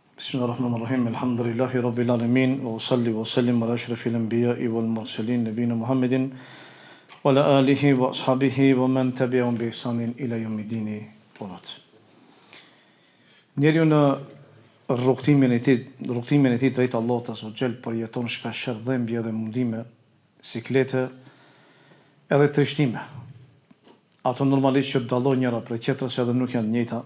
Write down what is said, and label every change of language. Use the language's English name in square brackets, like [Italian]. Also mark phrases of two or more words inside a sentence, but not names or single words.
[Arabic] بسم الله الرحمن الرحيم. الحمد لله رب العالمين وأصلي وأسلم على أشرف الأنبياء والمرسلين نبينا محمد وعلى آله وأصحابه ومن تبعهم بإحسان إلى يوم الدين. [Albanian] Njeriu në rrugtimin e tij drejt Allahut [Arabic] عز وجل [Albanian] përjeton shpesh dhimbje dhe mundime, siklete edhe trishtime. Ato normalisht që dallojnë njëra prej tjetrës edhe nuk janë të njëjta.